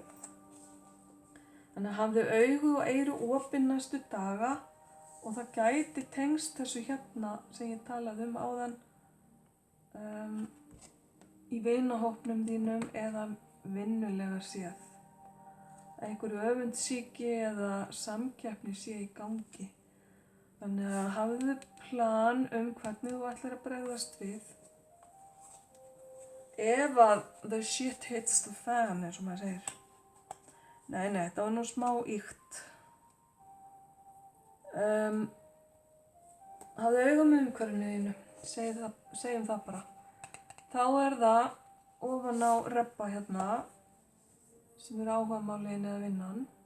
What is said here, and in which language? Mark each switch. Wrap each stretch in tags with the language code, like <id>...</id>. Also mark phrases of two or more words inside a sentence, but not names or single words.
<is>Þannig að hafðu augu og eyru opin næstu daga og það gæti tengst þessu hérna sem ég talaði um áðan í vinahópnum þínum eða vinnulega séð. Einhverju öfundsýki eða samkeppni sé í gangi. Þannig að hafðu plan hvernig þú ætlar að bregðast við. Ef að</is> <en>the shit hits the fan,</en> <is>eins og maður segir. Nei, þetta var nú smá ýkt. Hafðu auga með umhverfinu þínu, segjum það bara. Þá er það ofan á reppa hérna, sem er áhugamálin eða vinnan.</is>